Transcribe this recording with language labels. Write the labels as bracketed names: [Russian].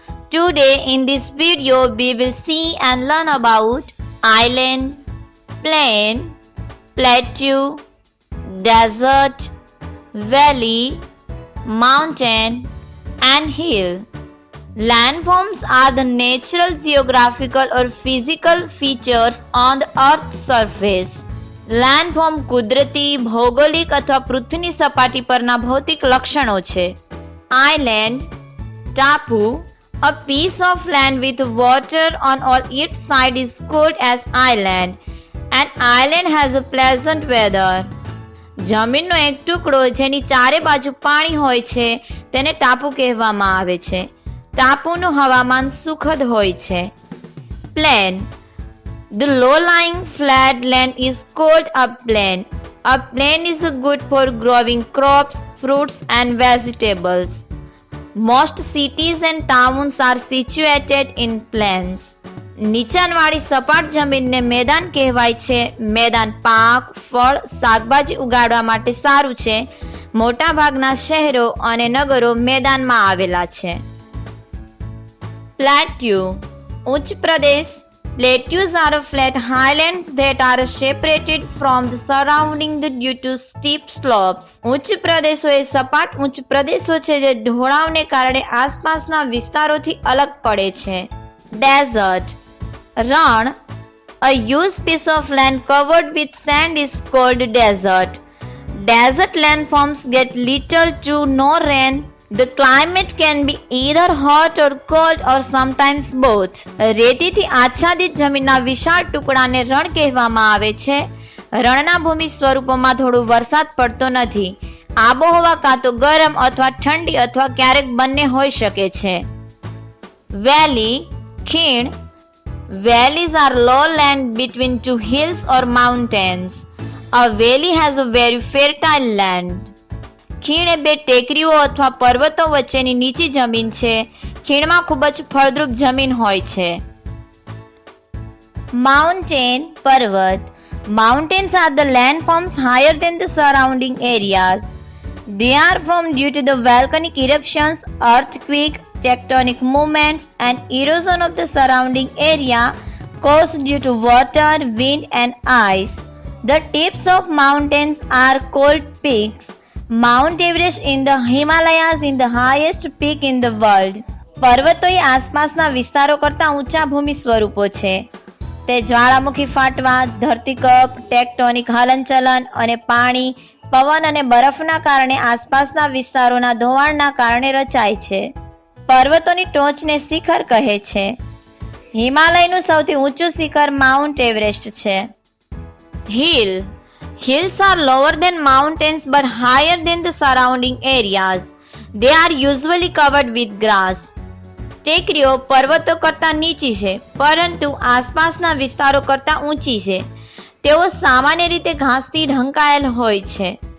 [English] Today in this video we will see and learn about island, plain, plateau, desert, valley, mountain and hill. Landforms are the natural, geographical or physical features on the earth's surface. [Gujarati] Landform કુદરતી, ભૌગોલિક અથવા પૃથ્વીની સપાટી પરના ભૌતિક લક્ષણો છે. Island, ટાપુ. [English] A piece of land with water on all its sides is called as island. An island has a pleasant weather. [Gujarati] જમીનનો એક ટુકડો જેની ચારે બાજુ પાણી હોય છે તેને ટાપુ કહેવામાં આવે છે. ટાપુનું હવામાન સુખદ હોય છે. Plane. [English] The low-lying flat land is called a plain. A plain is good for growing crops, fruits and vegetables. Most cities and towns are situated in plains. [Gujarati] નીચાણવાળી સપાટ જમીનને મેદાન કહેવાય છે. મેદાન પાક, ફળ, શાકભાજી ઉગાડવા માટે સારું છે. મોટાભાગના શહેરો અને નગરો મેદાનમાં આવેલા છે. પ્લેટ્યુ. ઉચ્ચ પ્રદેશ. [English] Plateaus are flat highlands that are separated from the surrounding due to steep slopes. [Gujarati] ઉચ્ચ પ્રદેશો એ સપાટ ઉચ્ચ પ્રદેશો છે જે ઢોળાવને કારણે આસપાસના વિસ્તારોથી અલગ પડે છે. [English] Desert. રણ. A huge piece of land covered with sand is called desert. Desert landforms get little to no rain. The climate can be either hot or cold or sometimes both. [Gujarati] રેતીથી આચ્છાદિત જમીનના વિશાળ ટુકડાને રણ કહેવામાં આવે છે. રણના ભૂમિ સ્વરૂપોમાં થોડો વરસાદ પડતો નથી. આબોહવા કાં તો ગરમ અથવા ઠંડી અથવા ક્યારેક બંને હોઈ શકે છે. વેલી. ખીણ. [English] Valleys are low land between two hills or mountains. A valley has a very fertile land. [Gujarati] ખીણ એ બે ટેકરીઓ અથવા પર્વતો વચ્ચેની નીચી જમીન છે. ખીણમાં ખૂબ જ ફળદ્રુપ જમીન હોય છે. Mountain. પર્વત. [English] Mountains are the landforms higher than the surrounding areas. They are formed due to the volcanic eruptions, earthquake, tectonic movements and erosion of the surrounding area caused due to water, wind and ice. The tips of mountains are called peaks. Mount Everest in the Himalayas is the highest peak in the world. [Gujarati] પર્વતો એ આસપાસના વિસ્તારો કરતા ઊંચા ભૂમિ સ્વરૂપો છે. તે જ્વાળામુખી ફાટવા, ધરતીકંપ, tectonic હલનચલન અને પાણી, પવન અને બરફના કારણે આસપાસના વિસ્તારોના ધોવાણના કારણે રચાય છે. પર્વતોની ટોચને શિખર કહે છે. હિમાલયનું સૌથી ઊંચું શિખર માઉન્ટ એવરેસ્ટ છે. Hill. [English] Hills are lower than mountains but higher than the surrounding areas. They are usually covered with grass. [Gujarati] ટેકરીઓ પર્વતો કરતાં નીચી છે પરંતુ આસપાસના વિસ્તારો કરતાં ઊંચી છે. તેઓ સામાન્ય રીતે ઘાસથી ઢંકાયેલ હોય છે.